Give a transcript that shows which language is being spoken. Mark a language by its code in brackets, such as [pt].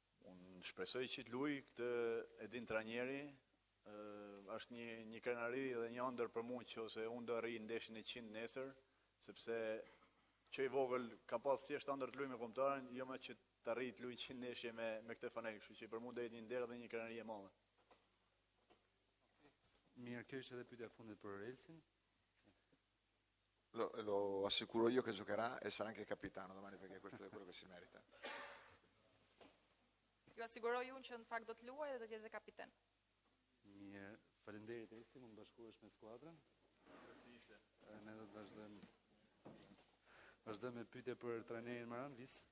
[sq] Unë shpresoj që të luaj këtë e din trajneri, është një krenari dhe një ëndër për mua që unë do rri ndeshjen e 100 nesër, sepse që i vogël ka pas thjesht ëndër të luaj me kombëtarin, jo më që të arrijë të luaj 100 ndeshje me këtë fanel, kështu që për mua do jetë një nder dhe një krenari e madhe. Mirë, kjo ishte edhe pyetja e fundit për Elsin. [it] Lo assicuro io che giocherà e sarà anche capitano domani, perché questo è quello che si merita. [sq] Ju asiguroj unë që në fakt do të luaj dhe do të jetë kapiten. Mirë, faleminderit Elsi, mund të bashkohesh me skuadrën. Ne do të vazhdojmë me pyetje për trajnerin Maran Vis.